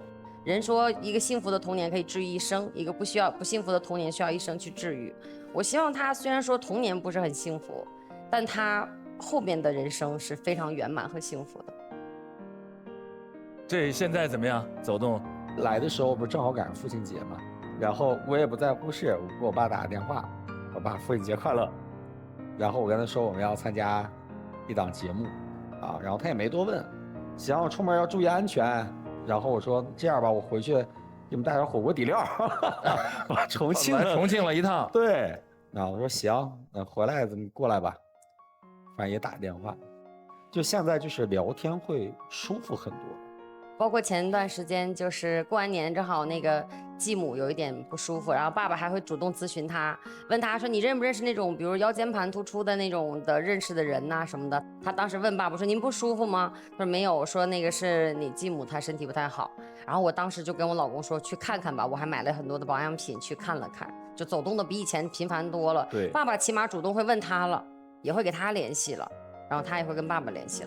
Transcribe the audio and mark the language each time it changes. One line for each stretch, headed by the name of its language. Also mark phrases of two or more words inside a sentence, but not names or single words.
Chinese: 人说一个幸福的童年可以治愈一生，一个不幸福的童年需要一生去治愈。我希望他虽然说童年不是很幸福，但他后面的人生是非常圆满和幸福的。这现在怎么样？走动来的时候不是正好赶上父親節嘛？然後我也不在乎事，我給我爸打個電話，我爸父親節快樂。然後我跟他說我們要參加一檔節目，然後他也沒多問，行，出門要注意安全。然後我說這樣吧，我回去給你們帶點火鍋底料，把重慶了一趟。對，然後我說行，那回來咱們過來吧，反正也打電話，就現在就是聊天會舒服很多。包括前段時間就是過完年，正好那個繼母有一點不舒服，然後爸爸還會主動諮詢他，問他說你認不認識那種比如腰間盤突出的那種的認識的人吶什麼的。他當時問爸爸說您不舒服嗎？他說沒有，說那個是你繼母她身體不太好。然後我當時就跟我老公說去看看吧，我還買了很多的保養品去看了看，就走動的比以前頻繁多了。對，爸爸起碼主動會問他了，也會給他聯繫了，然後他也會跟爸爸聯繫了。